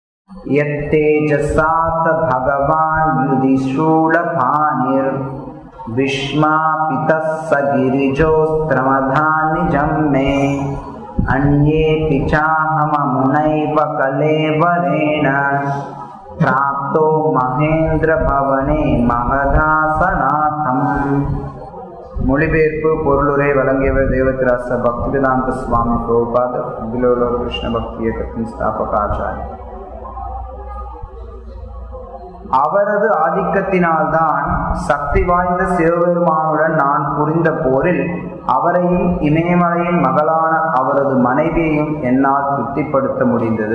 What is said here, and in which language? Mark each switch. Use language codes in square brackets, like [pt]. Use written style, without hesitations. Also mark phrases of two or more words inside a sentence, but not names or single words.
[sa] यत्तेजसात भगवान् युधिशूलपाणिर् विश्मापितः स गिरिजोस्त्रमधानिजं मे अन्येऽपि चाहममुनैव कलेवरेण प्राप्तो महेन्द्र भवने महदासनाथम्. [ta] மொழிபெயர்ப்பு பொருளுரை வழங்கியவர் தேவதிராச பக்திவேதாந்த சுவாமி பிரபுபாதர், அகிலோலோக கிருஷ்ண பக்தி இயக்கத்தின் ஸ்தாபக ஆச்சாரியர். அவரது ஆதிக்கத்தினால்தான் சக்தி வாய்ந்த சிவபெருமானுடன் நான் புரிந்த போரில் அவரையும் இமயமலையின் மகளான அவரது மனைவியையும் என்னால் திருப்திப்படுத்த முடிந்தது.